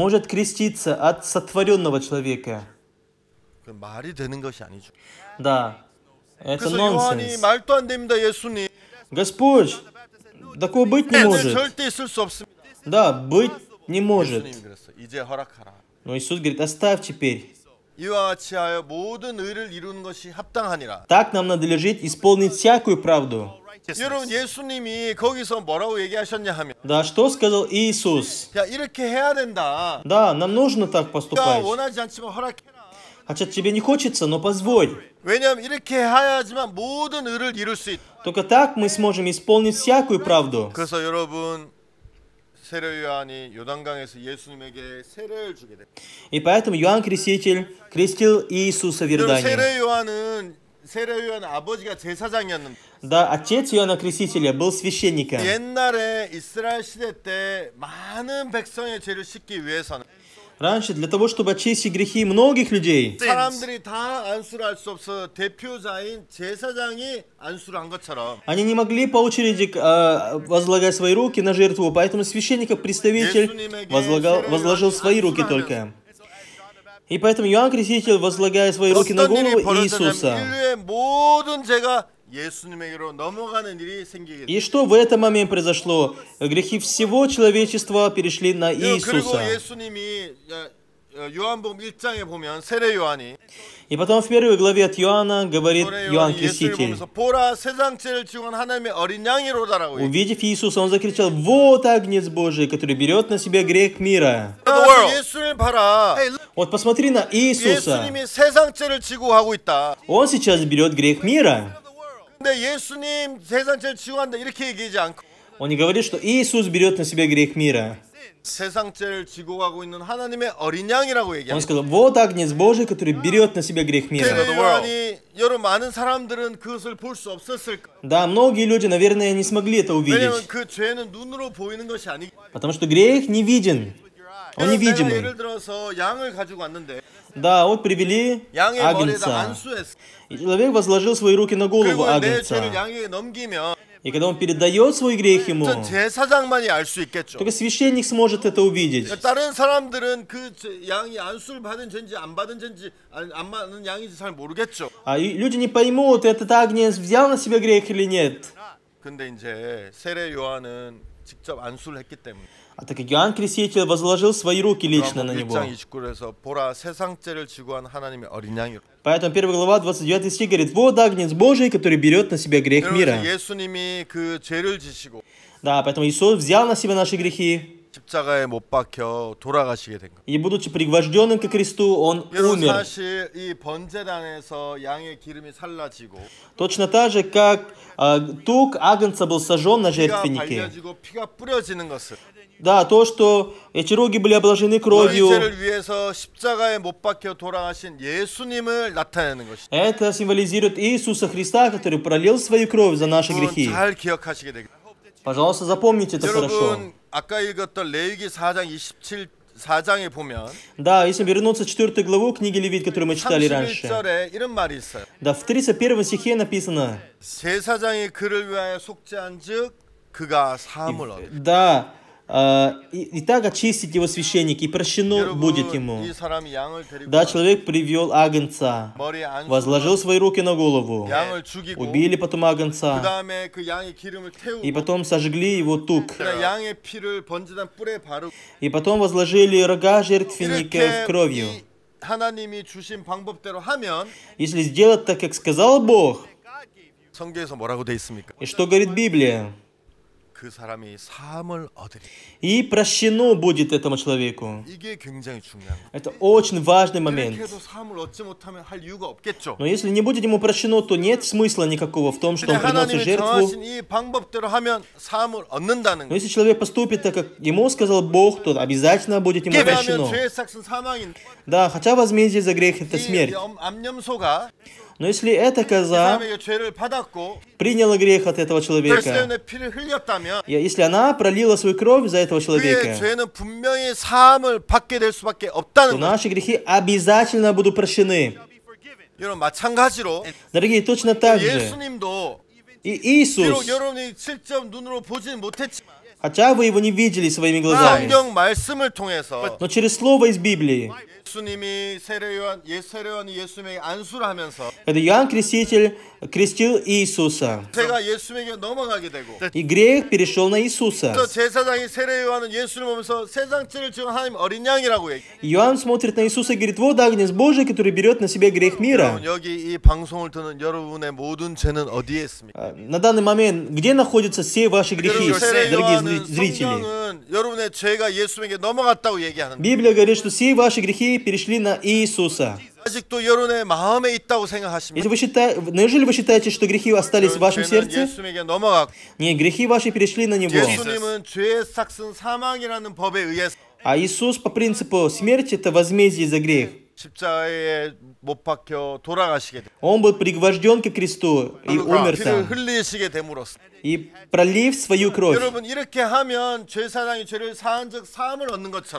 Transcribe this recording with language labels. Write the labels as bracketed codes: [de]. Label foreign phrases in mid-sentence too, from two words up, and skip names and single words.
[ru] может креститься от сотворенного человека? [ko] 그 말이 되는 것이 아니죠. [ru] Да, это [ko] 그래서 요한이 [ru] нонсенс. [ko] 말도 안 됩니다, 예수님. [ru] Господь, такого быть не [ko] 네, [ru] может. [ko] 절대 있을 수 없습니다. [ru] Да, быть не может. [ko] 예수님이 그랬어. 이제 허락하라. [ru] Но Иисус говорит, оставь теперь. [ko] 이와 같이 하여 모든 의를 이루는 것이 합당하니라. [ru] Так нам надлежит исполнить всякую правду. [ko] 여러분 예수님이 거기서 뭐라고 얘기하셨냐 하면 [ru] Да, что сказал Иисус? [ko] 야 이렇게 해야 된다. [ru] Да, нам нужно так [ko] 내가 [ru] поступать. [ko] 원하지 않지만 허락해라. [ru] Хотя тебе не хочется, но позволь. [ko] 왜냐하면 이렇게 해야지만 모든 의를 이룰 수 있다. [ru] Только так мы сможем исполнить всякую правду. [ko] 그래서 여러분 세례 요한이 요단강에서 예수님에게 세례를 주게 됩니다. [ru] И поэтому Иоанн Креститель крестил Иисуса в [ko] 여러분 [ru] Иордании. [ko] 세례 요한 아버지가 제사장이었는데 [ru] Да, отец Иоанна Крестителя был священником. [ko] 옛날에 이스라엘 시대 때 많은 백성의 죄를 씻기 위해서는 [ru] Раньше, для того, чтобы очистить грехи многих людей, [ko] 사람들이 다 안수를 할 수 없어 대표자인 제사장이 안수를 한 것처럼 [ru] они не могли по очереди возлагать свои руки на жертву, поэтому священник, как представитель, возложил свои руки только. И поэтому Иоанн Креститель, возлагая свои руки на [ko] 어떤 일이 [ru] голову Иисуса. [ko] 벌어졌냐면 인류의 모든 죄가 예수님에게로 넘어가는 일이 생기게 [ru] И что в этом моменте произошло? Грехи всего человечества перешли на [ko] 그리고 [ru] Иисуса. [ko] 예수님이 요한복음 1장에 보면 세례 요한이 [ru] И потом в первой главе от Иоанна говорит [ko] 세례 [ru] Иоанн [ko] 요한이 예수를 [ru] Креститель. [ko] 보면서 보라 세상 죄를 지고 온 하나님의 어린 양이로다라고 얘기해요. [ru] Увидев Иисуса, он закричал: «Вот Агнец Божий, который берет на себя грех мира». [ko] 예수를 봐라. [ru] Вот посмотри на Иисуса. [ko] 예수님이 세상 죄를 지고 하고 있다. [ru] Он сейчас берет грех мира. [ko] 근데 예수님 세상 죄를 지고 한다 이렇게 얘기하지 않고 [ru] Он не говорит, что Иисус берет на себя грех мира. [ko] 세상 죄를 지고 가고 있는 하나님의 어린 양이라고 [ru] Он [ko] 얘기합니다. [ru] сказал: «Вот Агнец Божий, который берет на себя грех мира». [ko] 세례 요한이 여러 많은 사람들은 그것을 볼 수 없었을 거예요. [ru] Да, многие люди, наверное, не смогли это [ko] 왜냐면 [ru] увидеть. [ko] 그 죄는 눈으로 보이는 것이 아니기 [ru] Потому что грех не виден. Он [ko] 내가 [ru] невидимый. [ko] 예를 들어서 양을 가지고 왔는데 [ru] Да, вот привели [ko] 양의 머리에다 [ru] Агнца. [ko] 안수했어. [ru] И человек возложил свою руки на голову [ko] 그리고 내 죄를 [ru] Агнца. [ko] 양에게 넘기면 [ru] И когда он передает свой грех ему, [ko] 전 제사장만이 알 수 있겠죠. [ru] только священник сможет это увидеть. [ko] 다른 사람들은 그 양이 안수를 받은 죄인지 안 받은 죄인지 안 받은 양인지 잘 모르겠죠. [ru] А люди не поймут, этот Агнец взял на себя грех или нет. [ko] 근데 이제 세례 요한은 직접 안수를 했기 때문에 [ru] А так как Иоанн Креститель возложил свои руки лично на него. [ko] 1장 29절에서 보라 세상 죄를 지고 한 하나님의 어린 양이로. [ru] Поэтому 1 глава 29 стих говорит: «Вот Агнец Божий, который берет на себя грех мира». [ko] 예수님이 그 죄를 지시고 [ru] Да, поэтому Иисус взял на себя наши грехи. [ko] 십자가에 못 박혀 돌아가시게 된 거. [ru] И будучи пригвожденным ко кресту, Он [ko] 여러분 [ru] умер. [ko] 사실 이 번제단에서 양의 기름이 살라지고 [ru] Точно так же, как тук Агнца был сожжен на [ko] 피가 [ru] жертвеннике. [ko] 발려지고 피가 뿌려지는 것을 [ru] Да, то, что эти роги были обложены [ko] 너희 [ru] кровью, [ko] 죄를 위해서 십자가에 못 박혀 돌아가신 예수님을 나타내는 것이. [ru] это символизирует Иисуса Христа, который пролил свою кровь за наши грехи. [ko] 잘 기억하시게 되겠습니다. [ru] Пожалуйста, запомните это хорошо. [ko] 여러분 아까 읽었던 레위기 4장 4장에 보면 [ru] Да, если вернуться в 4 главу книги Левит, которую мы читали раньше. [ko] 31절에 이런 말이 있어요. [ru] Да, в 31 стихе написано: [ko] 제사장이 그를 위하여 속죄한즉 그가 사함을 얻어. [ru] да, и так очистить его священник, и прощено будет ему. [ko] 이 사람이 양을 데리고 [ru] Да, человек привел Агнца, [ko] 머리에 안수 [ru] возложил свои руки на голову, [ko] 양을 죽이고 [ru] убили потом Агнца, [ko] 그다음에 그 양의 기름을 [ru] и [ko] 태우고 [ru] потом сожгли его тук, [ko] 양의 피를 번제단 뿔에 바르고 [ru] и потом возложили рога жертвенника [ko] 이렇게 [ru] кровью. [ko] 이 하나님이 주신 방법대로 하면 [ru] Если сделать так, как сказал Бог, [ko] 성경에서 뭐라고 돼 있습니까? [ru] и что говорит Библия? [ko] 그 사람이 사함을 얻으리. [ru] И прощено будет этому человеку. [ko] 이게 굉장히 중요한 거예요. [ru] Это очень важный момент. [ko] 이렇게 해도 사함을 얻지 못하면 할 이유가 없겠죠. [ru] Но если не будет ему прощено, то нет смысла никакого в том, что [ko] 근데 [ru] он приносит [ko] 하나님이 [ru] жертву. [ko] 정하신 이 방법대로 하면 사함을 얻는다는 [ru] Но [ko] 거예요. [ru] если человек поступит так, как ему сказал Бог, то обязательно будет ему [ko] 이게 왜냐하면 [ru] прощено. [ko] 죄의 삭은 사망인데 [ru] Да, хотя возмездие за грех это [ko] 이 [ru] смерть. [ko] 암염소가 [ru] Но если эта [ko] 이 [ru] коза [ko] 사람에게 죄를 받았고 [ru] приняла грех от этого [ko] 그래서 [ru] человека, [ko] 때문에 피를 흘렸다면 [ru] если она пролила свою кровь за этого [ko] 그의 [ru] человека, [ko] 죄는 분명히 사함을 받게 될 수밖에 [ru] то [ko] 없다는 거예요. [ru] наши грехи обязательно будут прощены. [ko] 여러분 마찬가지로 [ru] Дорогие, точно так же. [ko] 예수님도 [ru] И [ko] 비록 [ru] Иисус, [ko] 여러분이 직접 눈으로 보지는 못했지만 [ru] хотя вы его не видели своими глазами, [ko] 성경 말씀을 통해서 [ru] но через слово из Библии, [ko] 예수님이 세례요한이 예수님에게 안수를 하면서 [ru] когда Иоанн Креститель крестил Иисуса, [ko] 제가 예수님에게 넘어가게 되고 [ru] и грех перешел на Иисуса. [ko] 또 제사장이 세례요한은 예수를 보면서 세상 죄를 지은 하나님 어린 양이라고 얘기해요. [ru] Иоанн смотрит на Иисуса и говорит: вот Агнец Божий, который берет на себя грех мира. [ko] 여러분, 여기 이 방송을 듣는 여러분의 모든 죄는 어디에 있습니까? [ru] На данный момент, где находятся все ваши грехи, [ko] 여러분, [ru] дорогие [ko] 세례요한은 [ru] зрители? [ko] 성경은 여러분의 죄가 예수님에게 넘어갔다고 얘기하는데 [ru] Библия говорит, что все ваши грехи перешли на Иисуса. [ko] 아직도 여러분의 마음에 있다고 생각하십니까? [ru] Если вы считаете, неужели вы считаете, что грехи остались в вашем [ko] 죄는 [ru] сердце? [ko] 예수님에게 넘어갔고 [ru] Нет, грехи ваши перешли на Него. [ko] 예수님은 죄의 삭슨 사망이라는 법에 의해서 [ru] А Иисус по принципу смерти это возмездие за грех. [ko] 십자가에 못 박혀 돌아가시게 돼. [ru] Он был пригвожден к кресту и умер [ko] 피를 [ru] там. [ko] 흘리시게 됨으로써 [ru] И пролив свою кровь. [ko] 여러분 이렇게 하면 제사장이 죄를 사한 즉 사함을 얻는 것처럼